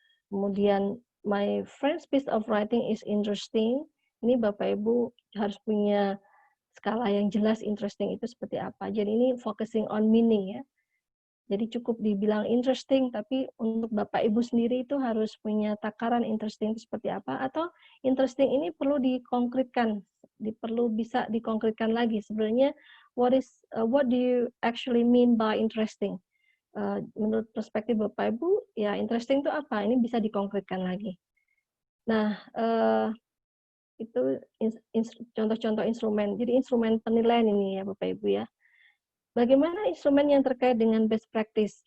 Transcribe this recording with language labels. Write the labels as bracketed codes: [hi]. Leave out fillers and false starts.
[id] Kemudian [en] my friend's piece of writing is interesting. [id] Ini Bapak Ibu harus punya skala yang jelas interesting itu seperti apa. Jadi ini [en] focusing on meaning [id] ya. Jadi cukup dibilang interesting, tapi untuk Bapak Ibu sendiri itu harus punya takaran interesting itu seperti apa, atau interesting ini perlu dikonkretkan, perlu bisa dikonkretkan lagi. Sebenarnya, [en] what do you actually mean by interesting? [id] Menurut perspektif Bapak Ibu, ya interesting itu apa? Ini bisa dikonkretkan lagi. Nah, itu contoh-contoh instrumen. Jadi instrumen penilaian ini ya Bapak Ibu ya. Bagaimana instrumen yang terkait dengan best practice?